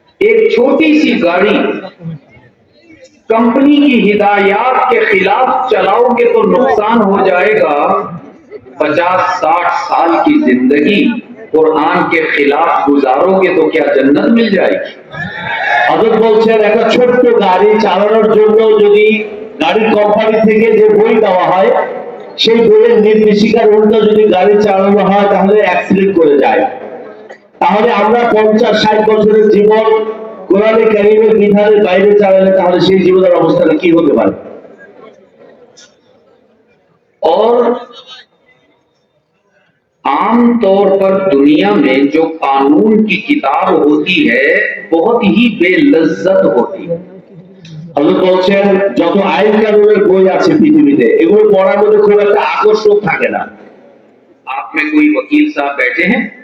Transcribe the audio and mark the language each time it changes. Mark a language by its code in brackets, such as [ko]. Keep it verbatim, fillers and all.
[hi] एक छोटी सी गाड़ी कंपनी की हिदायत के खिलाफ चलाओगे तो नुकसान हो जाएगा पचास साठ साल की जिंदगी कुरान के खिलाफ गुजारोगे तो क्या जन्नत मिल जाएगी? [bn] আদর বলছেন একটা ছোট্ট গাড়ি চালানোর জন্য যদি গাড়ির কোম্পানি থেকে যে বই দেওয়া হয় সেই বইয়ের নির্দেশিকার উল্টো যদি গাড়ি চালানো হয় তাহলে অ্যাক্সিডেন্ট করে যায়। তাহলে আমরা পঞ্চাশ ষাট বছরের জীবন কোরআনে কারীমের বিধানের বাইরে চালালে তাহলে সেই জীবনের অবস্থাটা কি হতে পারে? [hi] और आमतौर पर दुनिया में जो कानून की किताब होती है बहुत ही बेलज्जत होती है। [bn] हमें বলছেন যত আইন কানুনের বই আছে পৃথিবীতে এগুলো পড়ার মধ্যে খুব একটা আকর্ষক থাকে না। আপনি [hi] कोई वकील साहब बैठे हैं?